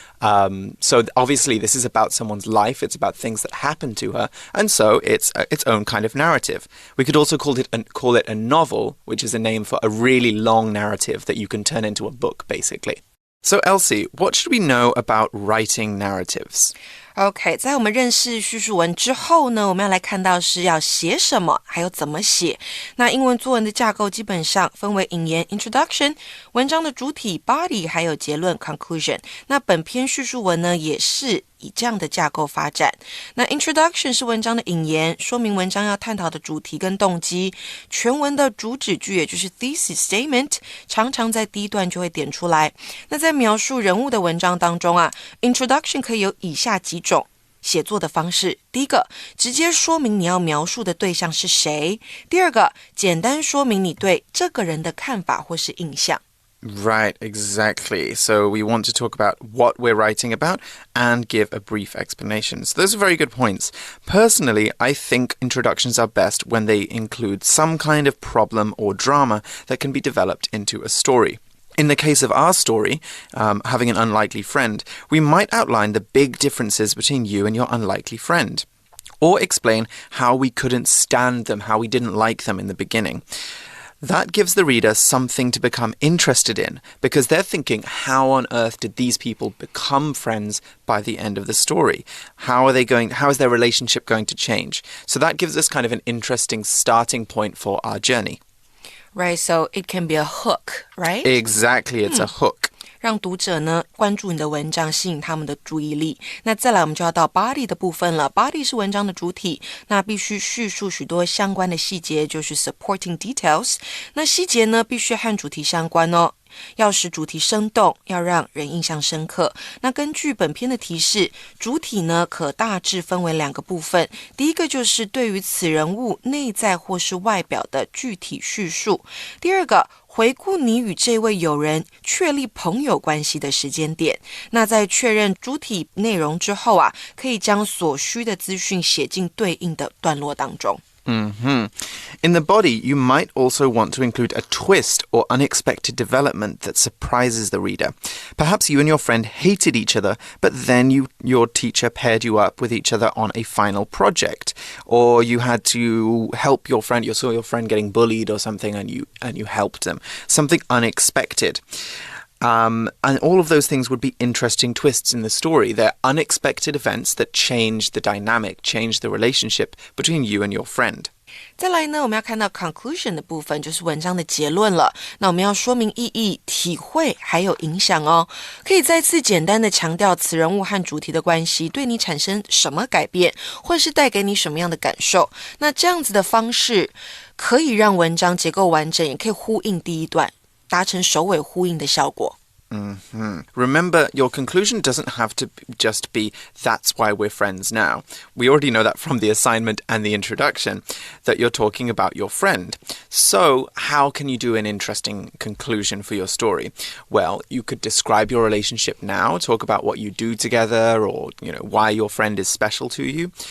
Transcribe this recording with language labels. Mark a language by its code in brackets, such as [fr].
[en] So obviously this is about someone's life, it's about things that happen to her, and so it's its own kind of narrative. We could also call it a novel, which is a name for a really long narrative that you can turn into a book, basically. So Elsie, what should we know about writing narratives? [zh] OK， 在我们认识叙述文之后呢，我们要来看到是要写什么，还有怎么写。那英文作文的架构基本上分为引言 introduction， 文章的主体 body， 还有结论 conclusion。那本篇叙述文呢，也是以这样的架构发展。那 introduction 是文章的引言，说明文章要探讨的主题跟动机。全文的主旨句，也就是 thesis statement， 常常在第一段就会点出来。那在描述人物的文章当中啊 ，introduction 可以有以下几种写作的方式。第一个，直接说明你要描述的对象是谁；第二个，简单说明你对这个人的看法或是印象。 [en] Right, exactly. So we want to talk about what we're writing about and give a brief explanation. So those are very good points. Personally, I think introductions are best when they include some kind of problem or drama that can be developed into a story. In the case of our story, having an unlikely friend, we might outline the big differences between you and your unlikely friend, or explain how we couldn't stand them, how we didn't like them in the beginning. That gives the reader something to become interested in because they're thinking, how on earth did these people become friends by the end of the story? How is their relationship going to change? So that gives us kind of an interesting starting point for our journey. Right, so it can be a hook, right? Exactly, it's a hook. [zh] 让读者呢关注你的文章，吸引他们的注意力。那再来我们就要到 body 的部分了。body 是文章的主体，那必须叙述许多相关的细节，就是 supporting details。那细节呢必须和主题相关哦。要使主题生动，要让人印象深刻。那根据本篇的提示，主体呢可大致分为2个部分。第一个就是对于此人物内在或是外表的具体叙述。第二个，回顾你与这位友人确立朋友关系的时间点。那在确认主体内容之后啊，可以将所需的资讯写进对应的段落当中。 [en] In the body, you might also want to include a twist or unexpected development that surprises the reader. Perhaps you and your friend hated each other, but then your teacher paired you up with each other on a final project. Or you had to help your friend, you saw your friend getting bullied or something and you helped them. Something unexpected. And all of those things would be interesting twists in the story. They're unexpected events that change the dynamic, change the relationship between you and your friend. [zh] 再来呢，我们要看到 conclusion 的部分，就是文章的结论了。那我们要说明意义、体会还有影响哦。可以再次简单的强调此人物和主题的关系对你产生什么改变，或是带给你什么样的感受。那这样子的方式可以让文章结构完整，也可以呼应第一段，达成首尾呼应的效果。 [en] Remember, your conclusion doesn't have to just be, that's why we're friends now. We already know that from the assignment and the introduction, that you're talking about your friend. So, how can you do an interesting conclusion for your story? Well, you could describe your relationship now, talk about what you do together, or, why your friend is special to you.